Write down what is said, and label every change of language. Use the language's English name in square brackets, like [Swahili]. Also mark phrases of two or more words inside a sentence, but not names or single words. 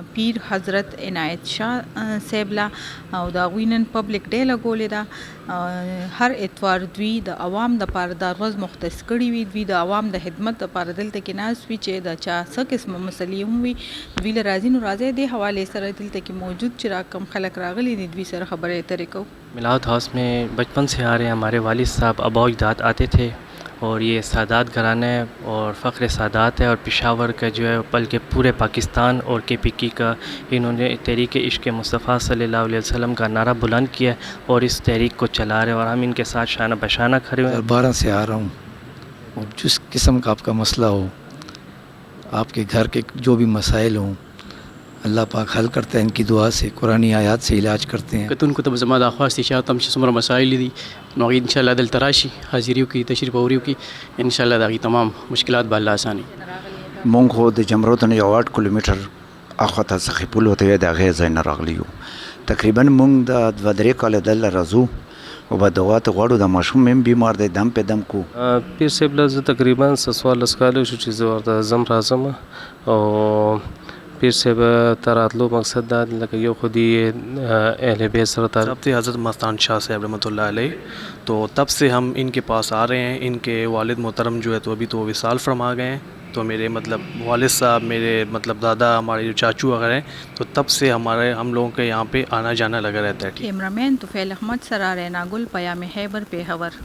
[Pashto] پیر حضرت عنایت شاه سیبلا او دا وینن [English] public day [Pashto] لګولې دا هر اتوار دوی د عوام د پاره د ورځ مختص کړي وي دوی د عوام د خدمت لپاره دلته کې ناس وي چې د چا څه قسم مسلې هم وي دوی له راځي نو راځي د حواله سره دلته کې موجود چې را کم خلک راغلي دي دوی سره خبرې اترې کو [Urdu] میلاد ہاؤس میں بچپن سے آ رہے ہیں ہمارے والد صاحب آبا اجداد آتے تھے اور یہ سادات گھرانہ اور فخر سادات ہے اور پشاور کا جو ہے بلکہ پورے پاکستان اور کے پی کی کا انہوں نے تحریک عشق مصطفیٰ [Arabic] صلی اللہ علیہ وسلم [Urdu] کا نعرہ بلند کیا اور اس تحریک کو چلا رہے ہیں اور ہم ان کے ساتھ شانہ بشانہ کھڑے ہوئے ہیں 12 سے آ رہا ہوں اور جس قسم کا آپ کا مسئلہ ہو آپ کے گھر کے جو بھی مسائل ہوں الله پاک حل کرتے ہیں ان کی دعا سے قرآنی آیات سے علاج کرتے ہیں [Pashto] کتونکو ته زما د خواستي چې تم چې څومره مسایل دي نو [Arabic] ان شاء الله [Pashto] دلته راشي حاضری وکړي تشریف اوري وکړي [Arabic] ان شاء الله [Pashto] دغه تمام مشکلات به الله اساني مونږ خو د جمرود نه 8 کیلومتر اخوته څخه پول وته د غیر ځای نه راغلیو تقریبا مونږ د 2-3 کال دل راځو او په دعوات غواړو د ماشوم هم بیمار دی دم په دم کو پیر صاحب له تقریبا 14 کال شو چې زه ورته زم راځم او پیر صاحب تراتلو مقصد دا لکه یو خودی اہل بیت سره [Urdu] جب سے حضرت مستان شاہ صاحب [Arabic] رحمۃ اللہ علیہ [Urdu] تو تب سے ہم ان کے پاس آ رہے ہیں ان کے والد محترم جو ہے تو ابھی تو وصال فرما گئے ہیں تو میرے مطلب والد صاحب میرے مطلب دادا ہمارے جو چاچو وغیرہ ہیں تو تب سے ہم لوگوں کے یہاں پہ آنا جانا لگا رہتا ہے [Pashto] کیمرامین توفیل احمد سرار ناگل پیام خیبر پیښور